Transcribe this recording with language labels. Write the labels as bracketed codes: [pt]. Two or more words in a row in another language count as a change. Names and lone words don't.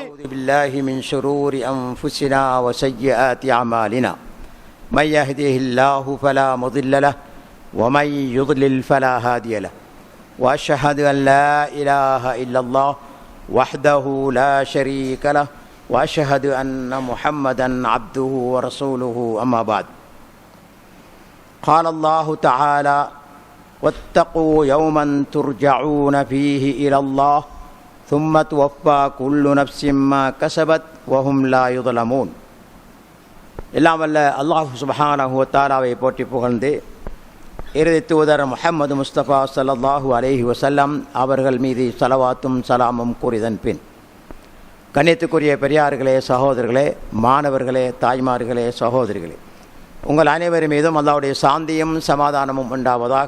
[ar] بالله من شرور أنفسنا وسيئات أعمالنا من يهده الله فلا مضل له ومن يضلل فلا هادي له وأشهد أن لا إله إلا الله وحده لا شريك له وأشهد أن محمدا عبده ورسوله أما بعد. قال الله تعالى واتقوا يوما ترجعون فيه إلى الله ثم توفى كل نفس ما كسبت وهم لا يظلمون. [ta] எல்லாம் வல்ல அல்லாஹ் [ar] سبحانه وتعالى [ta] போற்றி புகழ்ந்து இறுதி தூதர் முஹம்மது முஸ்தபா [ar] صلى الله عليه وسلم [ta] அவர்கள் மீது ஸலவாத்தும் சலாமும் கூறிதன் பின், கண்ணியத்துக்குரிய பெரியார்களே, சகோதரர்களே, மாணவர்களே, தாய்மார்களே, சகோதரிகளே, உங்கள் அனைவரும் மீதும் அல்லாஹ்வுடைய சாந்தியும் சமாதானமும் உண்டாவதாக.